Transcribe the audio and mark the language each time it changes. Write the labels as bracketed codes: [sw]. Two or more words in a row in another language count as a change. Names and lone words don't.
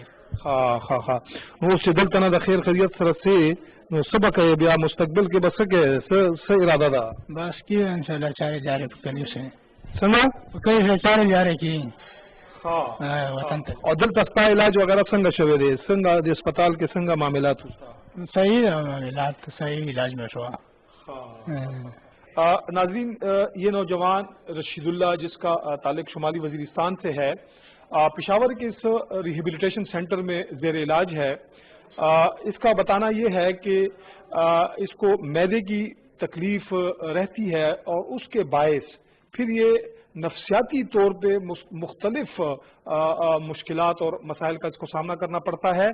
[ps] ها, نو اوس چې دلته نه د خیر خیریت سره سې, نو څه به کوې بیا مستقبل کې به څه کوې, څه اراده ده؟ بس کې انشاءالله چارې جارې په کلي سره. څنګه په کلي سره چارې جارې کېږي وطن ته. او دلته ستا علاج وغیرہ څنګه شوی دی, څنګه د اسپتال کې څنګه معاملات وستا؟ صحیح ده معاملات, صحیح علاج میں شوا. [ur] ناظرین, یہ نوجوان رشید اللہ جس کا تعلق شمالی وزیرستان سے ہے, پشاور کے اس ریہیبلیٹیشن سینٹر میں زیر علاج ہے. اس کا بتانا یہ ہے کہ اس کو معدے کی تکلیف رہتی ہے اور اس کے باعث پھر یہ نفسیاتی طور پہ مختلف مشکلات اور مسائل کا اس کو سامنا کرنا پڑتا ہے.